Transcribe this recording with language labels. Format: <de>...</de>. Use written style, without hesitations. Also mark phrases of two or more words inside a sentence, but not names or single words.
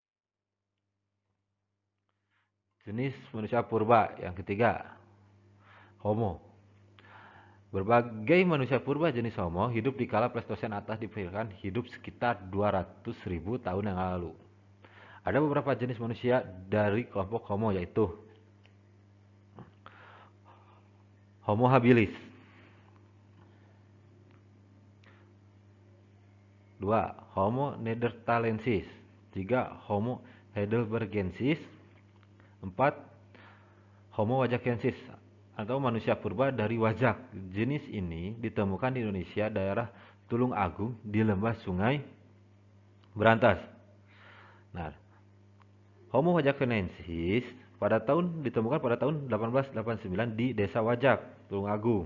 <id>Jenis manusia purba yang ketiga, Homo. Berbagai manusia purba jenis Homo hidup di kala Pleistosen atas diperkirakan hidup sekitar 200.000 tahun yang lalu. Ada beberapa jenis manusia dari kelompok Homo, yaitu Homo habilis, 2. Homo neanderthalensis, 3. Homo heidelbergensis, 4. Homo wajakensis atau manusia purba dari Wajak. Jenis ini ditemukan di Indonesia, daerah Tulung Agung, di lembah Sungai Berantas. Nah, Homo wajakensis ditemukan pada tahun 1889 di Desa Wajak, Tulung Agung.</id>